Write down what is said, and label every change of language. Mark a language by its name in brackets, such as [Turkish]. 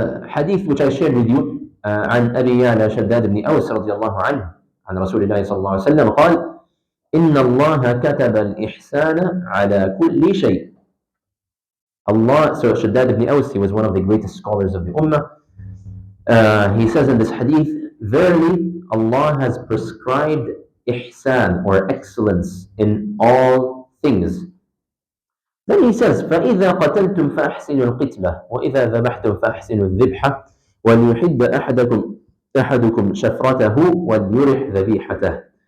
[Arabic] حديث [English] which I shared with you [Arabic] عن أبي يعلى شداد بن أوس رضي الله عنه عن رسول الله صلى الله عليه وسلم قال إن الله كتب الإحسان على كل شيء. [English] Allah, so Shaddad ibn Aus, he was one of the greatest scholars of the Ummah. He says in this hadith, verily Allah has prescribed ihsan or excellence in all things. [Arabic] Then he says, فَإِذَا قَتَلْتُمْ فَأَحْسِنُوا الْقِتْلَةَ وَإِذَا ذَبَحْتُمْ فَأَحْسِنُوا الذِّبْحَةَ وَلْيُحِدَّ أَحَدُكُمْ شَفْرَتَهُ وَلْيُرِحْ ذَبِيحَتَهُ.